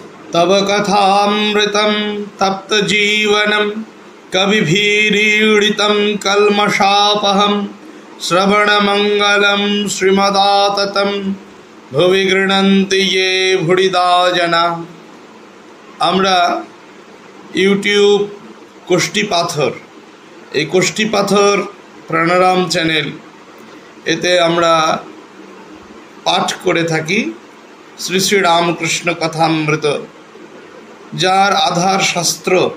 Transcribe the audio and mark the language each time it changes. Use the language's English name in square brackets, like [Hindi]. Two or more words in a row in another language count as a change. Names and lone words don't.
[Sanskrit] तव कथामृतं तप्तजीवनं कविभिरीडितं कल्मषापहं श्रवणमङ्गलं श्रीमदाततं भुवि गृह्णन्ति ये भुडिदा जना। [Bangla] আমরা ইউটিউব কোষ্ঠী পাথর, এই কোষ্ঠী পাথর প্রাণারাম চ্যানেল, এতে আমরা পাঠ করে থাকি শ্রী শ্রী রামকৃষ্ণ কথামৃত, যার আধার শাস্ত্র।